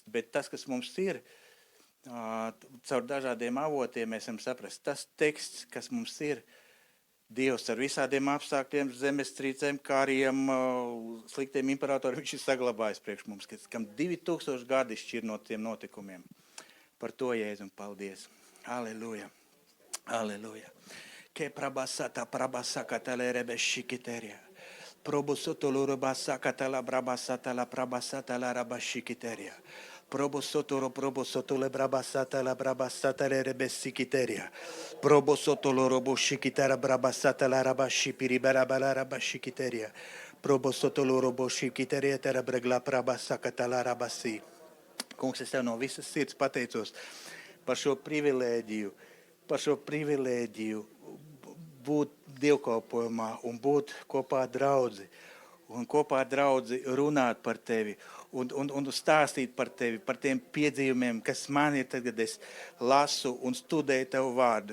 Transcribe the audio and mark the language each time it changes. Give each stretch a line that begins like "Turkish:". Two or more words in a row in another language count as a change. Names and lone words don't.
Latvian: Bet tas, kas mums ir, caur dažādiem avotiem mēs varam saprast, tas teksts, kas mums ir, Dievs ar visādiem apstākļiem, zemestrīcēm, kariem, sliktiem imperatoriem, viņš ir saglabājis priekš mums, kam 2000 gadi šķir no tiem notikumiem. Par to, Jēzum, paldies. Aleluja. Aleluja. Ke prabasaka le rebeshikiteria. Probosotolo rabasaka la brabasata la rabashikiteria. Probosotolo le brabasata le rebeshikiteria. Probosotolo roboshikitera brabasata la rabashipiribara la rabashikiteria. Probosotolo roboshikiteria tera bregla brabasaka la rabasi. Kungs, es tev no visas sirds pateicos par šo privilēģiju būt dievkalpojumā un būt kopā ar draudzi. Un kopā ar draudzi runāt par tevi un stāstīt par tevi, par tiem piedzīvumiem, kas man ir tad, kad es lasu un studēju tavu vārdu.